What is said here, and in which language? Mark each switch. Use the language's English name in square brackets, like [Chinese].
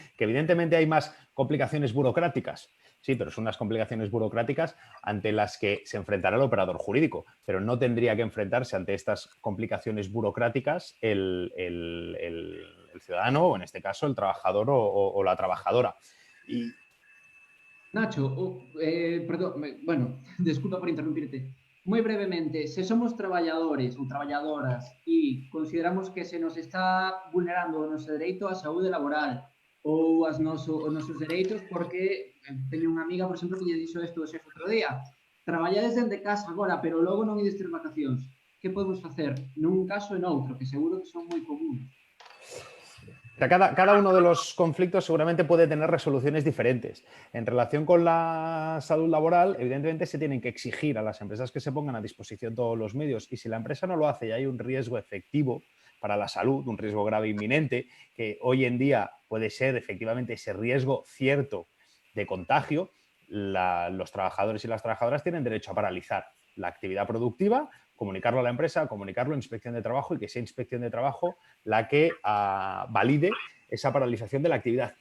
[Spanish] Que evidentemente hay más complicaciones burocráticas. Sí, pero son unas complicaciones burocráticas ante las que se enfrentará el operador jurídico, pero no tendría que enfrentarse ante estas complicaciones burocráticas el ciudadano, o en este caso el trabajador o la trabajadora. Y... Nacho, perdón, bueno, disculpa por interrumpirte. [Galician] Moi brevemente, se somos traballadores ou traballadoras e consideramos que se nos está vulnerando o noso dereito á saúde laboral ou os nosos dereitos, porque teño unha amiga, por exemplo, que lle dixo isto xefe outro día, traballades dende casa agora, pero logo non ides ter vacacións. Que podemos facer nun caso e noutro, que seguro que son moi comuns? [Spanish] Cada uno de los conflictos seguramente puede tener resoluciones diferentes. En relación con la salud laboral, evidentemente se tienen que exigir a las empresas que se pongan a disposición todos los medios, y si la empresa no lo hace y hay un riesgo efectivo para la salud, un riesgo grave inminente, que hoy en día puede ser efectivamente ese riesgo cierto de contagio, los trabajadores y las trabajadoras tienen derecho a paralizar la actividad productiva, comunicarlo a la empresa, comunicarlo a Inspección de Trabajo y que sea Inspección de Trabajo la que valide esa paralización de la actividad.